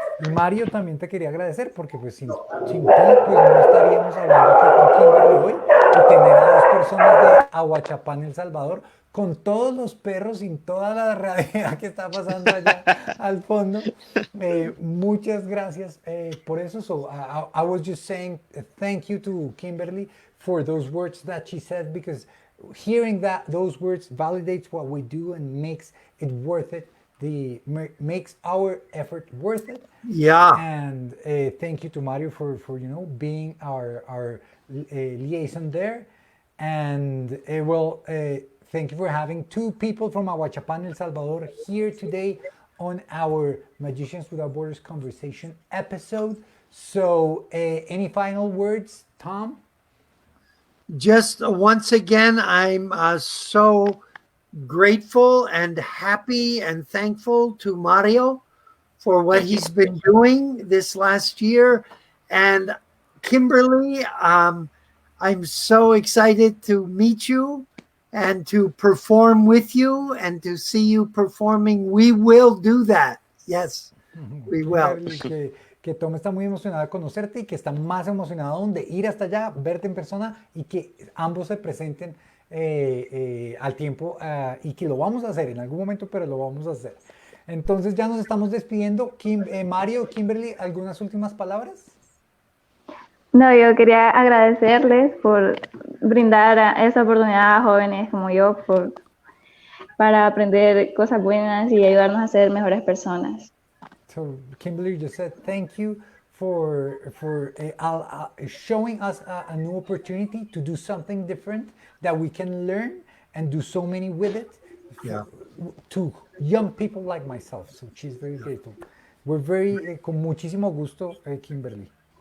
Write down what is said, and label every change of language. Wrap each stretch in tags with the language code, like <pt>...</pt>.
<es>Y Mario, también te quería agradecer porque pues sin ti pues no estaríamos hablando aquí con Kimberly hoy y tener a dos personas de Ahuachapán, El Salvador, con todos los perros, sin toda la realidad que está pasando allá al fondo. Muchas gracias por eso.</es> <en>So I was just saying thank you to Kimberly for those words that she said, because hearing those words validates what we do and makes it worth it. Makes our effort worth it. Yeah. And thank you to Mario for being our liaison there. And thank you for having two people from Ahuachapán, El Salvador here today on our Magicians Without Borders conversation episode. So any final words, Tom? Just once again, I'm so grateful and happy and thankful to Mario for what he's been doing this last year. And Kimberly, I'm so excited to meet you and to perform with you and to see you performing. We will do that. Yes, we will.</en> <es>Que Tom está muy emocionado de conocerte y que está más emocionado aún de ir hasta allá, verte en persona y que ambos se presenten al tiempo y que lo vamos a hacer en algún momento, pero lo vamos a hacer. Entonces ya nos estamos despidiendo. Mario, Kimberly, ¿algunas últimas palabras? No, yo quería agradecerles por brindar esa oportunidad a jóvenes como yo para aprender cosas buenas y ayudarnos a ser mejores personas.</es> <en>So Kimberly just said thank you for showing us a new opportunity to do something different that we can learn and do so many with it. Yeah. To young people like myself. So she's very grateful. We're very con muchísimo gusto, Kimberly.</en>